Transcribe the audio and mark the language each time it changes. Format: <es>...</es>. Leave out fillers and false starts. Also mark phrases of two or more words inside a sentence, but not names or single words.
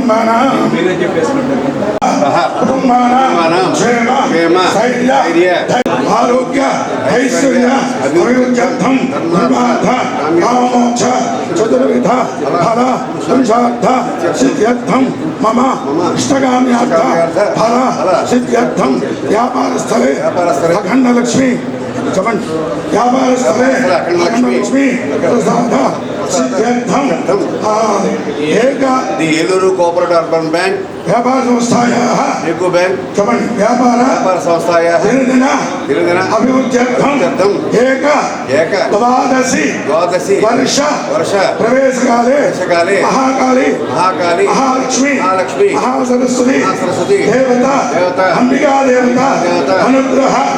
<sa>कुटुम्बानां क्षेम स्थैर्य आरोग्य ऐश्वर्य अभिवृद्ध्यर्थं धर्मार्थ कामोक्ष चतुर्विध फल पुरुषार्थ सिद्ध्यर्थं मम इष्टकाम्यार्थ फल सिद्ध्यर्थं व्यापारस्थले अखंड लक्ष्मी चमन व्यापारस्थले अखंड लक्ष्मी प्रसाद सिद्ध्यर्थं एक ది ఏలూరు కోఆపరేటివ్ అర్బన్ బ్యాంక్ व्यापार संस्थायाः एको बैंक चमन व्यापार संस्थायाः दिनदिन अभिवृद्ध्यर्थं एक द्वादशी वर्ष प्रवेशकाले महाकाली महालक्ष्मी महासरस्वती देवता अंबिका देवता अनुग्रह</sa>